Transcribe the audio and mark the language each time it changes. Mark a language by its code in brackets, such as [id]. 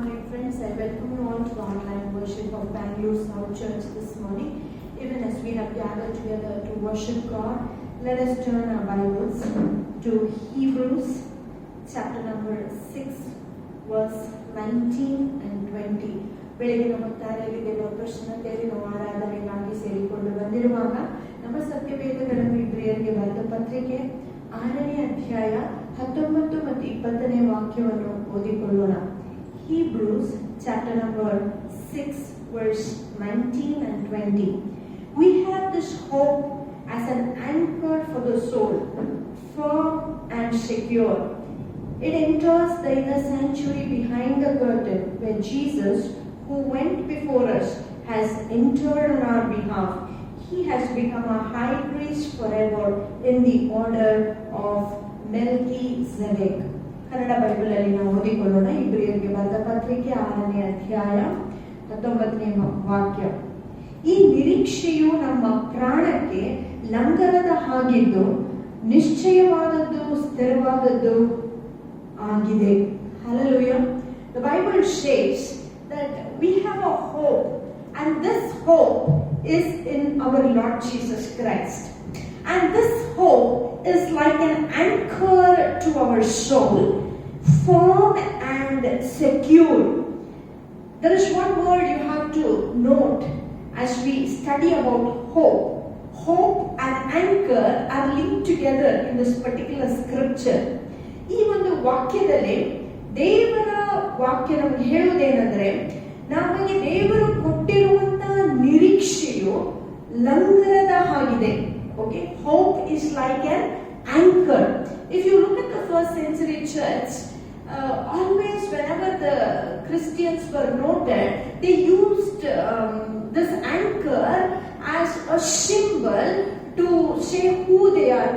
[en] Friends, I welcome you all to the online worship of Bangalore South Church this morning. Even as we have gathered together to worship God, let us turn our Bibles to Hebrews chapter number 6, verse 19 and 20. [kn] ಬೆಳಗಿನ ಹೊತ್ತಾರೆಯಲ್ಲಿ ದೇವರ ಪ್ರಸನ್ನತೆಯಲ್ಲಿ ನಾವು ಆರಾಧನೆಗಾಗಿ ಸೇರಿಕೊಂಡು ಬಂದಿರುವಾಗ ನಮ್ಮ ಸತ್ಯವೇದಗಳನ್ನು ಇಬ್ರಿಯರಿಗೆ ಬರೆದ ಪತ್ರಿಕೆ 6ನೇ ಅಧ್ಯಾಯ 19 ಮತ್ತು 20ನೇ ವಾಕ್ಯವನ್ನು ಓದಿಕೊಳ್ಳೋಣ. [en] Hebrews chapter number 6 verse 19 and 20. We have this hope as an anchor for the soul, firm and secure. It enters the inner sanctuary behind the curtain where Jesus, who went before us, has entered on our behalf. He has become a high priest forever in the order of Melchizedek. [kn] Kannada ಬೈಬಲಲ್ಲಿ ನಾವು ಓದಿಕೊಳ್ಳೋಣ. ಇಬ್ರಿಯರಿಗೆ ಬರೆದ ಪತ್ರಿಕೆ 6ನೇ ಅಧ್ಯಾಯ 19ನೇ ವಾಕ್ಯ. ಈ ನಿರೀಕ್ಷೆಯು ನಮ್ಮ ಪ್ರಾಣಕ್ಕೆ ಲಂಗರದ ಹಾಗಿದ್ದು ನಿಶ್ಚಯವಾದದ್ದು ಸ್ಥಿರವಾದದ್ದು ಆಗಿದೆ. [en] Hallelujah. The Bible says that we have a hope, and this hope is in our Lord Jesus Christ. And this hope is like an anchor to our soul, firm and secure. There is one word you have to note as we study about hope. Hope and anchor are linked together in this particular scripture. [kn] ಈ ಒಂದು ವಾಕ್ಯದಲ್ಲಿ ದೇವರ ವಾಕ್ಯ ನಮಗೆ ಹೇಳುವುದೇನೆಂದರೆ, ನಮಗೆ ದೇವರು ಕೊಟ್ಟಿರುವಂತಹ ನಿರೀಕ್ಷೆಯು ಲಂಗರದ ಹಾಗಿದೆ. [en] Okay, hope is like an anchor. If you look at the first century church, always whenever the Christians were noted, they used this anchor as a symbol to say who they are.